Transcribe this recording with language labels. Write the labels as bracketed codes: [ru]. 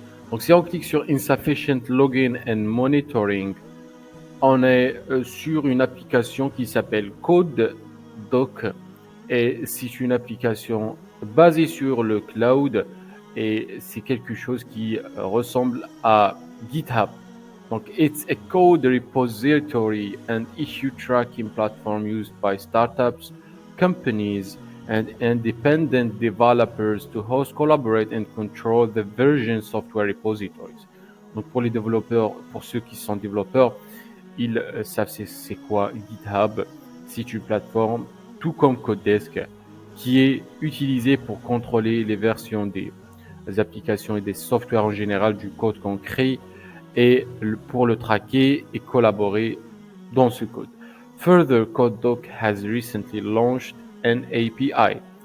[fr] Donc si on clique sur Insufficient Login and Monitoring, on est sur une application qui s'appelle CodeDoc et c'est une application basée sur le cloud et c'est quelque chose qui ressemble à GitHub. [en] Donc, it's a code repository and issue tracking platform used by startups, companies, and independent developers to host, collaborate, and control the version software repositories. [fr] Donc, pour les développeurs, pour ceux qui sont développeurs, ils savent c'est quoi GitHub. C'est une plateforme, tout comme Codedesk, qui est utilisée pour contrôler les versions des applications et des softwares en général du code qu'on crée et pour le traquer et collaborer dans ce code. [en] Further, CodeDoc has recently launched an API.